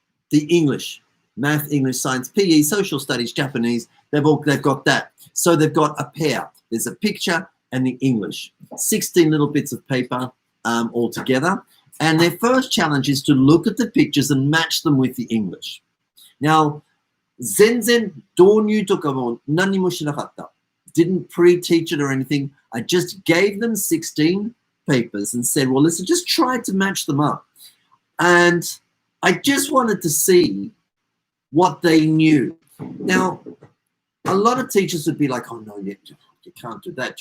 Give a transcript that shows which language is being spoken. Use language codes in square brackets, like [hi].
[en] The English, math, English, science, PE, social studies, Japanese, they've got that. So they've got a pair. There's a picture and the English. 16 little bits of paper all together. And their first challenge is to look at the pictures and match them with the English. [ja] Now, 全然導入とかも何もしなかった. [en] Didn't pre-teach it or anything. I just gave them 16 papers and said, well, listen, just try to match them up. And I just wanted to see what they knew. Now, a lot of teachers would be like, oh, no, you can't do that.